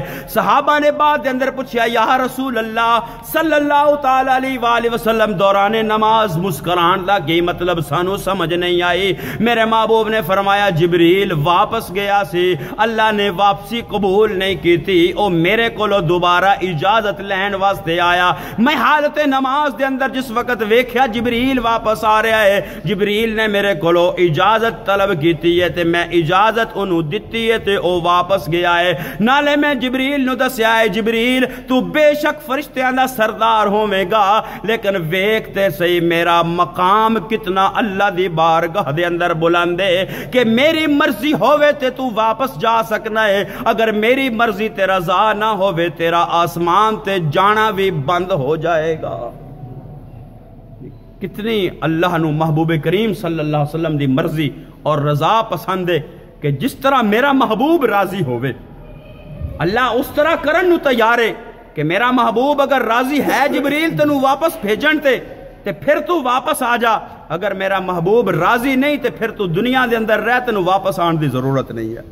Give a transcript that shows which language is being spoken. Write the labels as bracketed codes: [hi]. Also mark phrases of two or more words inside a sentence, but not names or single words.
[pa] صحابہ نے بعد دے اندر پوچھا [ar] یا رسول اللہ صلی اللہ تعالی علیہ وآلہ وسلم [pa] دوران نماز مسکران دا کی مطلب سانو سمجھ نہیں آئی۔ میرے محبوب نے فرمایا جبریل واپس گیا سی، اللہ نے واپسی قبول نہیں کی تھی، او میرے کولو دوبارہ اجازت لین واسطے آیا۔ میں حالت نماز دے اندر جس وقت ویکھیا جبریل واپس آ رہا ہے، جبریل نے میرے کولو اجازت طلب کیتی ہے تے میں اجازت انہوں دتی ہے تے او واپس گیا ہے۔ نالے میں جبریل نو دسیا ہے جبریل تو بے شک فرشتیاں دا سردار ہوے گا، لیکن ویکھتے صحیح میرا مقام کتنا اللہ دی بارگاہ دے اندر بلند ہے کہ میری مرضی ہوے تے تو واپس جا سکنا ہے، اگر میری مرضی تے رضا نہ ہو تیرا آسمان تے جانا بھی بند ہو جائے گا۔ کتنی اللہ نو محبوب کریم [ar] صلی اللہ علیہ وسلم [pa] دی مرضی اور رضا پسند ہے کہ جس طرح میرا محبوب راضی ہوئے، اللہ اس طرح کرن نو تیار ہے کہ میرا محبوب اگر راضی ہے جبریل تنو واپس بھیجن تے پھر تو واپس آ جا، اگر میرا محبوب راضی نہیں تے پھر تو دنیا دے اندر رہ تنو واپس آن دی ضرورت نہیں ہے۔